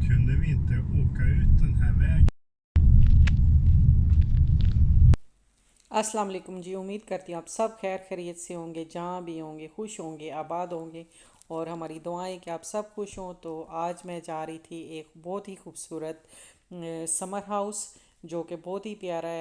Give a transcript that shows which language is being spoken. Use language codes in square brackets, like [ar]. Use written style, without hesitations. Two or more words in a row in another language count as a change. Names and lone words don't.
[sv] skulle vi inte åka ut den här vägen. [ar] السلام عليكم जी। [ur] امید کرتی ہوں آپ سب خیر خیریت سے ہوں گے، جہاں بھی ہوں گے خوش ہوں گے، آباد ہوں گے، اور ہماری دعائیں کہ آپ سب خوش ہوں. تو آج میں جا رہی تھی ایک بہت ہی خوبصورت [en] summer house, [ur] جو کہ بہت ہی پیارا ہے.